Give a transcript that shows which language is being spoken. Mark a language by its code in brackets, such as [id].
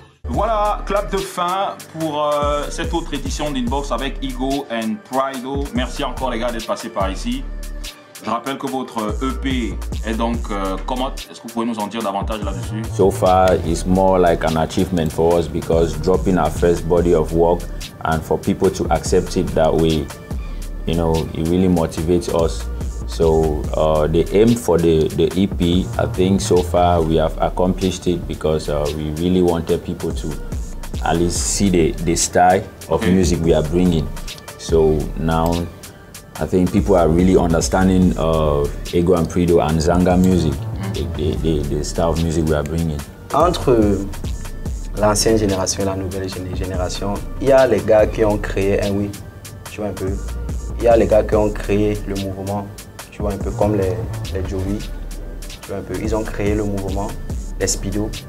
[fr] Voilà, clap de fin pour cette autre édition d'Inbox avec Ego and Prido. Merci encore les gars d'être passés par ici. Je rappelle que votre EP est donc comment? Est-ce que vous pouvez nous en dire davantage là-dessus? [en] So far, it's more like an achievement for us because dropping our first body of work and for people to accept it that way, you know, it really motivates us. So the aim for the EP, I think so far we have accomplished it because we really wanted people to at least see the style of music we are bringing. So now I think people are really understanding Ego and Prido and Zanga music, the style of music we are bringing. [fr] Entre l'ancienne génération et la nouvelle génération, il y a les gars qui ont créé un oui, tu vois un peu. Il y a les gars qui ont créé le mouvement. Tu vois un peu comme les Joey, tu vois un peu, ils ont créé le mouvement, les Speedo.